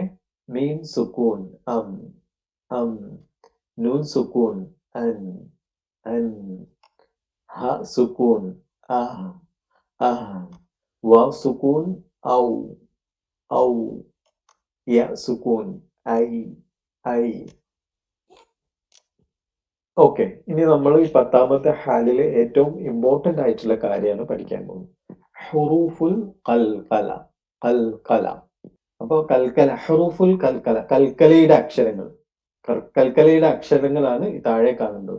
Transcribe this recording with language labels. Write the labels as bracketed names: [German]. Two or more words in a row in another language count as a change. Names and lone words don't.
[Arabic] ميم سكون أم، نون سكون أن، هاء سكون واو سكون أو، ياء سكون أي. [Malayalam] ഓക്കെ. ഇനി നമ്മൾ ഈ 10ാമത്തെ ഹാലിലെ ഏറ്റവും ഇമ്പോർട്ടന്റ് ആയിട്ടുള്ള കാര്യമാണ് പഠിക്കാൻ പോകുന്നത്. [Arabic] حروف القلقلة. [Malayalam] അപ്പൊ കൽക്കല, [Arabic] حروف القلقلة, [Malayalam] കൽക്കലയുടെ അക്ഷരങ്ങൾ. കൽക്കലയുടെ അക്ഷരങ്ങളാണ് ഈ താഴെ കാണുന്നത്.